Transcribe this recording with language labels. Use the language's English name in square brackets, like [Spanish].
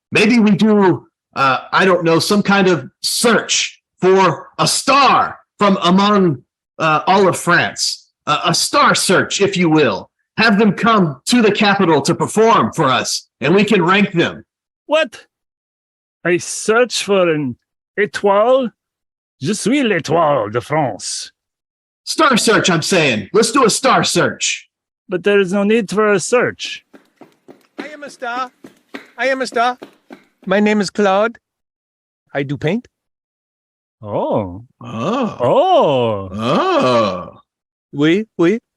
[English] Maybe we do, I don't know, some kind of search for a star from among all of France. A star search, if you will. Have them come to the capital to perform for us, and we can rank them. What? I search for an étoile? [French] Je suis l'étoile de France. [English] Star search, I'm saying. Let's do a star search. But there is no need for a search. I am a star. I am a star. My name is Claude. I do paint. Oh. Oh. Oh. Oh. [French] Oui.